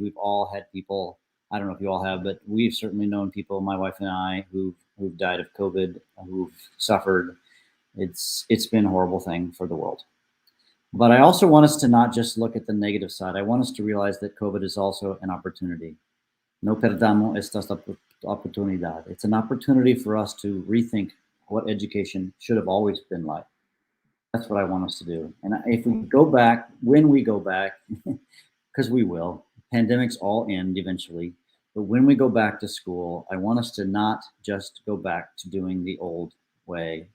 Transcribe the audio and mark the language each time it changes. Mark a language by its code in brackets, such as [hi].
[en] We've all had people, I don't know if you all have, but we've certainly known people, my wife and I, who've died of COVID, who've suffered. It's been a horrible thing for the world. But I also want us to not just look at the negative side. I want us to realize that COVID is also an opportunity. [es] No perdamos esta oportunidad. [en] It's an opportunity for us to rethink what education should have always been like. That's what I want us to do. And if we go back, when we go back, because we will, pandemics all end eventually. But when we go back to school, I want us to not just go back to doing the old way.